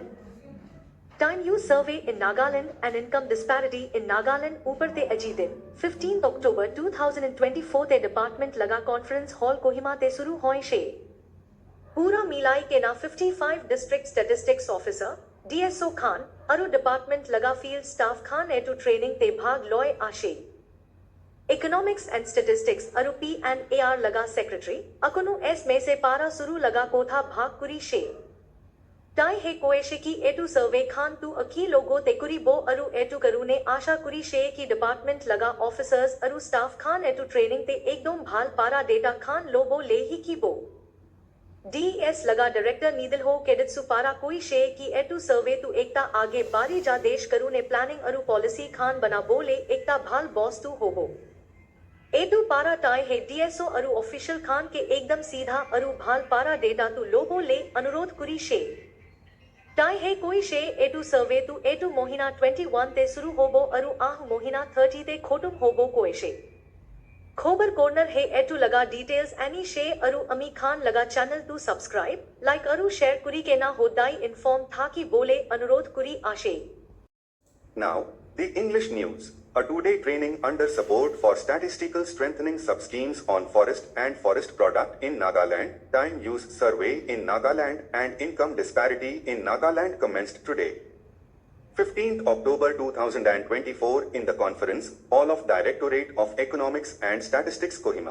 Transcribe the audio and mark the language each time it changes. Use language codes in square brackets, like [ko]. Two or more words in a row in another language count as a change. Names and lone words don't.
[en] Time Use Survey in Nagaland [nag] and Income Disparity in Nagaland Upar Te Aji Din, 15th October 2024 Te Department Laga Conference Hall Kohima Te Suru Hoi She. Pura Milai ke na 55 District Statistics Officer, DSO Khan, Aru Department Laga Field Staff Khan Etu Training Te Bhag Loy Ashe. Economics and Statistics Aru P and AR Laga Secretary, Akunu S Me Se Para Suru Laga Kotha Bhag Kuri She. Tai He Koeshe Ki Etu Survey Khan Tu Aki Logo Te Kuri Bo Aru Etu Karune Asha Kuri She Ki Department Laga Officers Aru Staff Khan Etu Training Te Ekdom Bhal Para Data Khan Lobo Lehi Ki Bo. DES लगा डायरेक्टर नीदल हो केडित्सु पारा कोई शे की एटू सर्वे तु एकता आगे बारी जा देश करू ने प्लानिंग अरु पॉलिसी खान बना बोले एकता भाल बॉस तू होबो एटू पारा टाई है डीएसओ अरु ऑफिशियल खान के एकदम सीधा अरु भाल पारा डेटा तु लोबो ले अनुरोध कुरी शे टाई है कोई शे एटू सर्वे तु एटू मोहिना 21 ते शुरू होबो अरु आह मोहिना 30 ते खोटुम होबो कोई शे खोबर कॉर्नर है एटू लगा डिटेल्स एनी शे अरु अमी खान लगा चैनल टू सब्सक्राइब लाइक अरु शेयर कुरी के ना होदाई इन्फॉर्म था कि बोले अनुरोध कुरी आशे. [en] Now, the English news. A two-day training under support for statistical strengthening sub-schemes on forest and forest product in Nagaland, time use survey in Nagaland and income disparity in Nagaland commenced today. 15th October 2024 in the conference hall of Directorate of Economics and Statistics Kohima.